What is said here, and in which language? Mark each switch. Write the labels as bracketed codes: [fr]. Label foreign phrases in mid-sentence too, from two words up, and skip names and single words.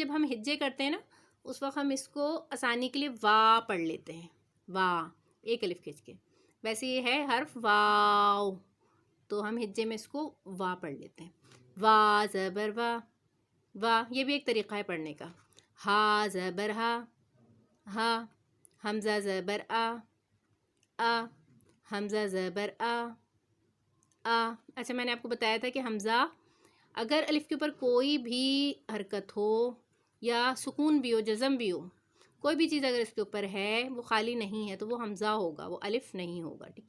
[ur] جب ہم ہجے کرتے ہیں نا اس وقت ہم اس کو آسانی کے لیے وا پڑھ لیتے ہیں، وا ایک الف کھینچ کے، ویسے یہ ہے حرف واو، تو ہم ہجے میں اس کو وا پڑھ لیتے ہیں۔ وا زبر وا وا، یہ بھی ایک طریقہ ہے پڑھنے کا۔ ہا زبر ہا ہا، حمزہ زبر آ آ، حمزہ زبر آ آ۔ اچھا، میں نے آپ کو بتایا تھا کہ حمزہ اگر الف کے اوپر کوئی بھی حرکت ہو یا سکون بھی ہو، جزم بھی ہو، کوئی بھی چیز اگر اس کے اوپر ہے وہ خالی نہیں ہے تو وہ حمزہ ہوگا، وہ الف نہیں ہوگا، ٹھیک ہے.